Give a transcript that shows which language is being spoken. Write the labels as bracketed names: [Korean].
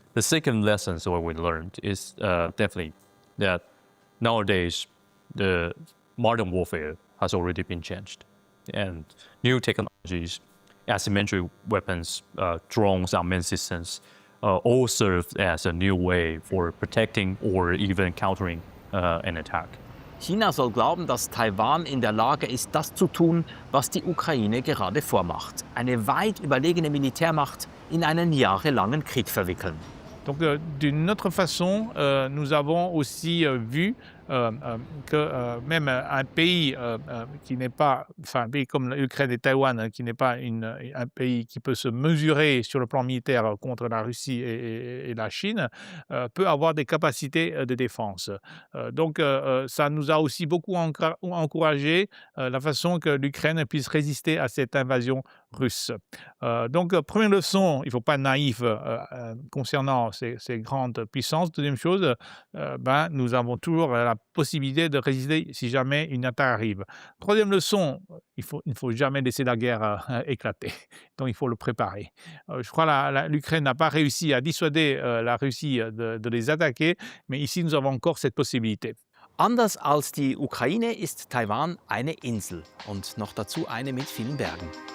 [English] The second lesson what we learned is definitely that nowadays the modern warfare has already been changed, and new technologies, asymmetric weapons, drones, unmanned systems, all serve as a new way for protecting or even countering an attack. [German] China soll glauben, dass Taiwan in der Lage ist, das zu tun, was die Ukraine gerade vormacht. Eine weit überlegene Militärmacht in einen jahrelangen Krieg verwickeln. [French] Donc d'une autre façon, nous avons aussi vu que même un pays qui n'est pas, enfin un pays comme l'Ukraine et Taïwan, qui n'est pas un pays qui peut se mesurer sur le plan militaire contre la Russie et la Chine, peut avoir des capacités de défense. Donc ça nous a aussi beaucoup encouragé la façon que l'Ukraine puisse résister à cette invasion russe. Donc première leçon, il ne faut pas être naïf concernant ces grandes puissances. Deuxième chose, nous avons toujours la possibilité de résister si jamais une attaque arrive. Troisième leçon, il ne faut jamais laisser la guerre éclater. Donc il faut le préparer. Je crois que l'Ukraine n'a pas réussi à dissuader la Russie de les attaquer, mais ici nous avons encore cette possibilité. [German] Anders als die Ukraine ist Taiwan eine Insel und noch dazu eine mit vielen Bergen.